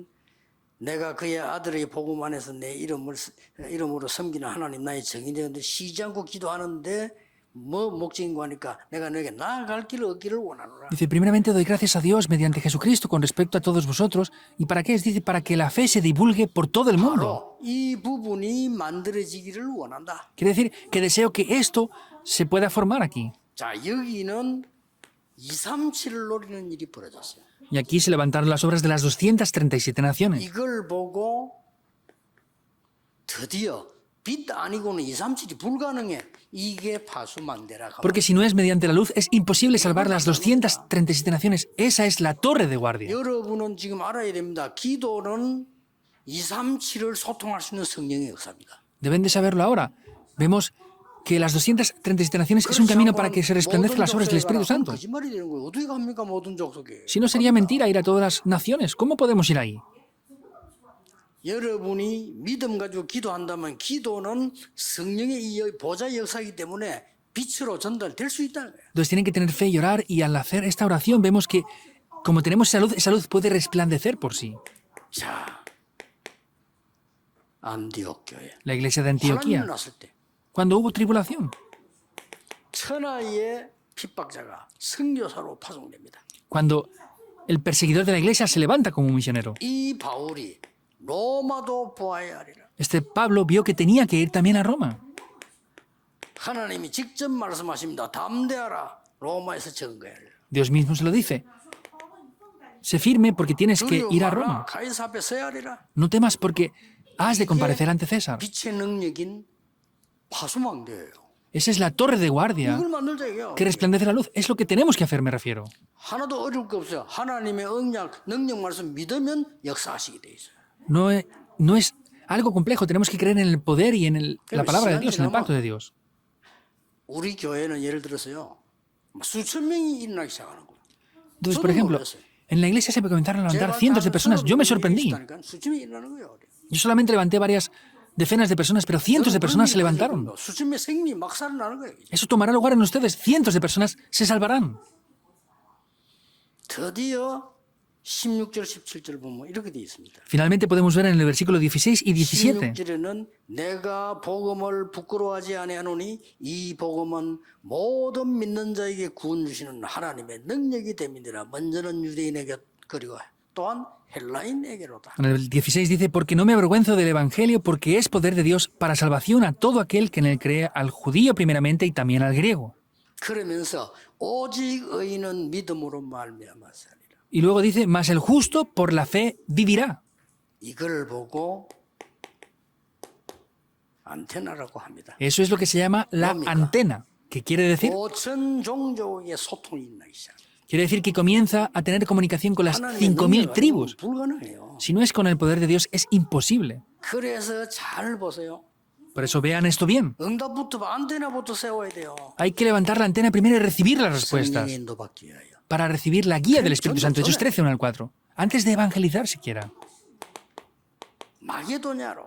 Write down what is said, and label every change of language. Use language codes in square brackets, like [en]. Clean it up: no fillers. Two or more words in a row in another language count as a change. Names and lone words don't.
[ko] 8절 9절에는 내가 그의 아들의 복음 안에서 내 이름으로 섬기는 하나님 나의 정인이 되는데 쉬지 않고 기도하는데 뭐 목적인고 하니까 내가 너에게 나아갈 길을 얻기를 원하노라. [es] Dice, primeramente doy gracias a Dios mediante Jesucristo con respecto a todos vosotros. ¿Y para qué es? Dice, para que la fe se divulgue por todo el mundo. [ko] 바로 이 부분이 만들어지기를 원한다. [es] Quiere decir que deseo que esto se pueda formar aquí. [ko] 자, 여기는 237을 노리는 일이 벌어졌어요. [es] Y aquí se levantaron las obras de las 237 naciones. [ko] 이걸 보고 드디어 빛 아니고는 237이 불가능해. 이게 파수망대라. [es] Porque si no es mediante la luz, es imposible salvar las 237 naciones. Esa es la torre de guardia. [ko] 여러분은 지금 알아야 됩니다. 기도는 237을 소통할 수 있는 성령의 역사입니다. [es] Deben de saberlo ahora. Vemos que las 237 naciones es un camino para que se resplandezcan las obras del Espíritu Santo. [ko] 거짓말이 되는 거예요. 어떻게 갑니까? 모든 족속에. [es] Si no sería mentira ir a todas las naciones, ¿cómo podemos ir ahí? [ko] 여러분이 믿음 가지고 기도한다면 기도는 성령의 이 보좌의 역사이기 때문에 빛으로 전달될 수 있다는 거예요. [es] Entonces tienen que tener fe y orar, y al hacer esta oración vemos que como tenemos esa luz puede resplandecer por sí. [ko] 자, 안디옥 교회. [es] La iglesia de [ko] 혼란이 [es] Antioquía, [ko] 났을 때 [es] cuando hubo tribulación, [ko] 천하의 핍박자가 선교사로 파송됩니다. [es] cuando el perseguidor de la iglesia se levanta como un misionero. [ko] 이 바울이 로마도 보아야 하리라. [es] Este Pablo vio que tenía que ir también a Roma. [ko] 하나님이 직접 말씀하십니다. 담대하라. 로마에서 증거해야 하리라. [es] Dios mismo se lo dice. Sé firme porque tienes que ir a Roma. [ko] 가이사 앞에 서야 하리라. [es] No temas porque has de comparecer ante César. [ko] 빛의 능력인 파수망대예요. [es] Esa es la torre de guardia [ko] 이걸 만들자 이게요. [es] que resplandece la luz. Es lo que tenemos que hacer, me refiero. [ko] 하나도 어려울 게 없어요. 하나님의 능력 말씀 믿으면 역사하시게 돼 있어요. [es] No es algo complejo. Tenemos que creer en el poder y en la palabra de Dios, en el pacto de Dios. [ko] 우리 교회는 예를 들어서요. 수천 명이 일어나기 시작하는 거예요. [es] Entonces, por ejemplo, en la iglesia se comenzaron a levantar cientos de personas. Yo me sorprendí. [ko] 수천 명이 일어나는 거예요. [es] Yo solamente levanté varias decenas de personas, pero cientos de personas se levantaron. [ko] 수천 명 생명이 막 살아나는 거예요. [es] Eso tomará lugar en ustedes. Cientos de personas se salvarán. [ko] 드디어 16절 17절 보면 이렇게 돼 있습니다. [es] Finalmente podemos ver en el versículo 16 y 17. [ko] 16절에는 내가 복음을 부끄러워하지 아니하노니 이 복음은 모든 믿는 자에게 구원 주시는 하나님의 능력이 됨이니라. 먼저는 유대인에게 그리고 또한 헬라인에게로다. [es] En el 16 dice, porque no me avergüenzo del Evangelio, porque es poder de Dios para salvación a todo aquel que en él cree, al judío primeramente y también al griego. [ko] 그러면서 오직 의인은 믿음으로 말미암아 살리라. [es] Y luego dice, mas el justo por la fe vivirá. [ko] 이걸 보고 안테나라고 합니다. [es] Eso es lo que se llama la antena, que quiere decir [ko] 5천 종족의 소통이 있나기 시작. [es] Quiere decir que comienza a tener comunicación con las 5.000 tribus. [ko] 불가능해요. [es] Si no es con el poder de Dios, es imposible. [ko] 그래서 잘 보세요. [es] Por eso vean esto bien. [ko] 응답부터 안테나부터 세워야 돼요. [es] Hay que levantar la antena primero y recibir las respuestas [ko] 성령의 인도받기 위하여. [es] para recibir la guía del Espíritu Santo. Hechos 13, 1 al 4. Antes de evangelizar siquiera. [ko] 마게도냐로.